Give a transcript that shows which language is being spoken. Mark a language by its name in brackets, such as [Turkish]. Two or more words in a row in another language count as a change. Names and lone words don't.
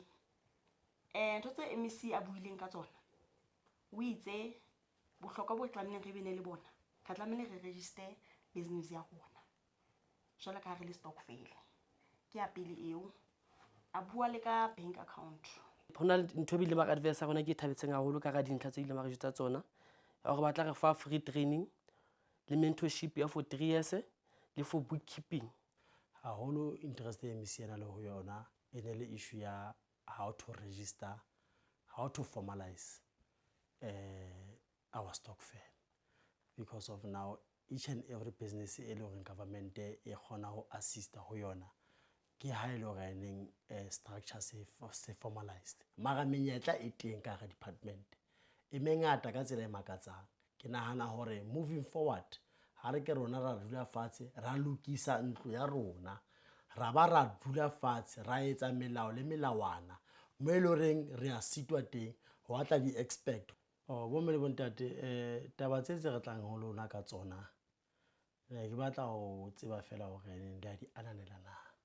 [Southern Sotho] Ntho tse MEC a buileng ka tsona o itse bohlokwa bo tlamehileng re bene le bona, re tlamehile re register business ya rona jwale ka re le stokvel. Ke ya pele eo a bua le ka bank account. Hona le ntho e bile ba advice rona ke thabetseng haholo ka ga dintlha tse ile ma re jutsa tsona ya gore ba tla re fa [English] free training [Southern Sotho] le mentorship ya [English] for 3 years [Southern Sotho] le [English] for bookkeeping. [Southern Sotho] Haholo interest e MEC ena le ho yona e ne le issue ya [English] how to register, how to formalize our stokvel, because of now each and every business [Southern Sotho] e le hore government e kgona ho assist ho yona ke ha e le hore structure se formalized. Mara menyetla e teng ka ga department e mengata ka tsela e makatsang. Ke nahana hore [English] moving forward [Southern Sotho] ha re ke rona ra dula fatshe ra lokisa ntlo ya rona, ra ba ra dula fatshe ra etsa melao le melawana mo e loreng re a sitwa teng ho atla di expect. Bo mme le bontate taba tse re tlang ho lona ka tsona ke batla ho tseba fela hore ndi a di ananela na.